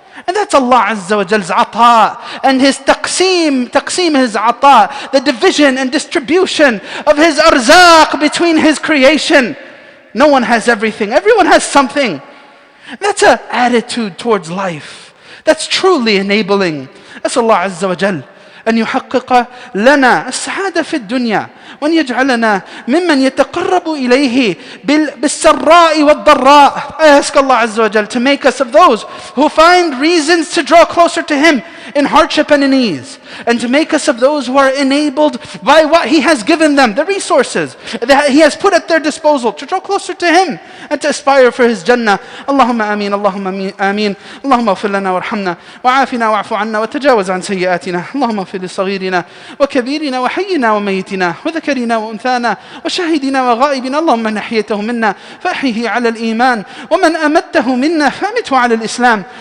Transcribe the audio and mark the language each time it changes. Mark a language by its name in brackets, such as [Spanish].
[English] And that's Allah Azza wa Jal's ata and His taqseem His ata, the division and distribution of His arzaq between His creation. No one has everything, everyone has something. That's an attitude towards life. That's truly enabling. That's Allah Azza wa Jal. [Arabic] أن يحقق لنا السعادة في الدنيا وأن يجعلنا ممن يتقرب إليه بالسراء والضراء. [English] I ask Allah Azza wa Jal to make us of those who find reasons to draw closer to Him in hardship and in ease, and to make us of those who are enabled by what He has given them, the resources that He has put at their disposal, to draw closer to Him and to aspire for His Jannah. [Arabic] Allahumma ameen, Allahumma ameen. Allahumma اغفر لنا وارحمنا وعافنا واعف عنا وتجاوز عن سيئاتنا. اللهم اغفر لصغيرنا وكبيرنا وحينا وميتنا وذكرنا وأنثانا وشاهدنا وغائبنا. اللهم من أحييته منا فأحيه على الإيمان ومن أمته منا فأمته على الإسلام.